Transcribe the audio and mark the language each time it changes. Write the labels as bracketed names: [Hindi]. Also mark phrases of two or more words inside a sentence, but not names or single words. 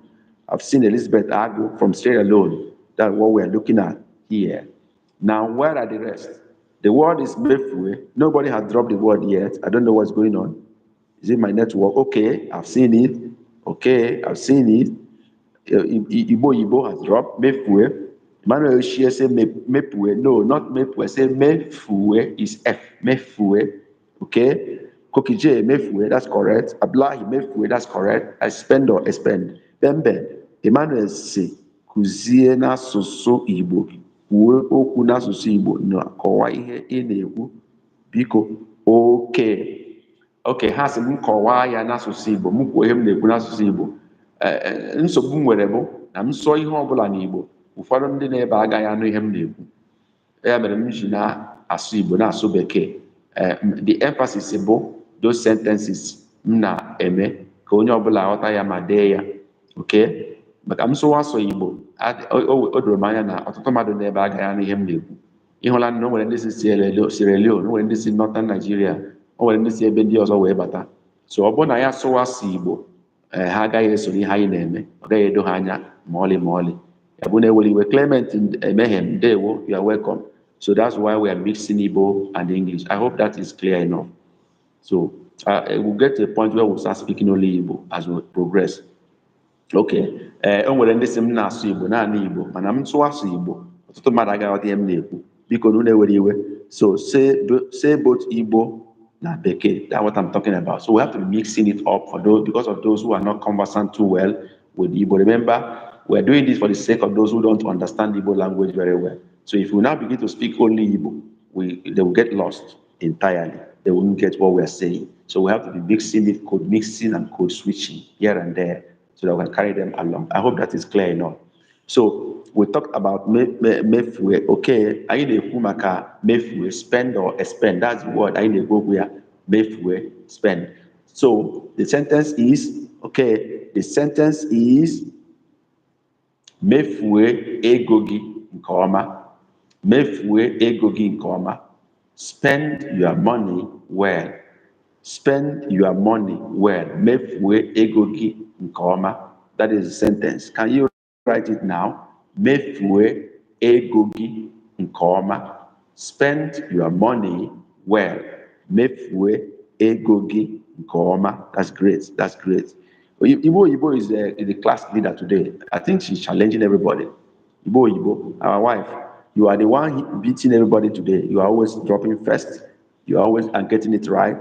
[English] I've seen Elizabeth Agu from Sierra Leone. That's what we're looking at here. Now, where are the rest? The word is mefue. Nobody has dropped the word yet. I don't know what's going on. Is it my network? Okay, I've seen it. Okay, I've seen it. Igbo has dropped. Mefue. Emmanuel Shia say mepue. No, not mepue. Say mefue is F. Mefue. Okay. Kokije mefue. That's correct. Ablahi mefue. That's correct. I spend or expend. Bembe. [Igbo] Emmanuel say kuzie na susu Igbo. Kwuo okwu n'asụsụ Igbo na kọwaa ihe ị na-ekwu. Biko. Okay. Okay, ha sị m kọwaa ya n'asụsụ Igbo, m kwuo ihe m na-ekwu n'asụsụ Igbo. Nsogbu m nwere bụ na m sụọ ihe ọbụla n'Igbo, ụfọdụ ndị na-ebe agaghị anụ ihe m na-ekwu. Ya mere m ji na-asụ Igbo na-asụ Bekee. [English] The emphasis [Igbo] bụ [English] those sentences [Igbo] m na-eme ka onye ọbụla ghọta ya ma dee ya. Okay, maka m sụwa asụ Igbo, o doro m anya na ọtụtụ mmadụ na-ebe agaghị anụ ihe m na-ekwu. Ịhụla na o nwere ndị si Sierra Leone, o nwere ndị si Northern Nigeria, o nwere ndị si ebe ndị ọzọ wee bata. So ọ bụrụ na ya sụwa asụ Igbo, ha agaghị esoro ihe anyị na-eme, ọ gaghị edo ha anya ma ọlị ma ọlị. Ya bụ na ewere iwe. Clement Emeghem, ndewo, [English] you are welcome. So that's why we are mixing Igbo and English. I hope that is clear enough. So we'll get to a point where we'll start speaking only Igbo as we progress. Okay. [Igbo] O nwere ndị si m na-asụ Igbo naanị Igbo, mana m sụwa asụ Igbo, ọtụtụ mmadụ agaghị aghọta ihe m na-ekwu. Biko unu ewere iwe. So say both Igbo na Bekee. [English] That's what I'm talking about. So we have to be mixing it up for those, because of those who are not conversant too well with Igbo. Remember, we're doing this for the sake of those who don't understand Igbo language very well. So if we now begin to speak only Igbo, they will get lost entirely. They won't get what we're saying. So we have to be mixing it, code mixing and code switching here and there, so that we can carry them along. I hope that is clear enough. So we talked about mefue. Okay, I need a [Igbo] maka mefue, [English] spend or expend. That's the word. I need a go where mefue, spend. So the sentence is, okay, the sentence is [Igbo] mefue egogi nkoma. Mefue ego gị nke ọma. [English] Spend your money well. Spend your money well. [Igbo] Mefue ego gị nke ọma. [English] That is the sentence. Can you write it now? [Igbo] Mefue ego gị nke ọma. [English] Spend your money well. [Igbo] Mefue ego gị nke ọma. [English] That's great. That's great. Ibo is the class leader today. I think she's challenging everybody. Ibo, our wife, you are the one beating everybody today. You are always dropping first. You are always and getting it right.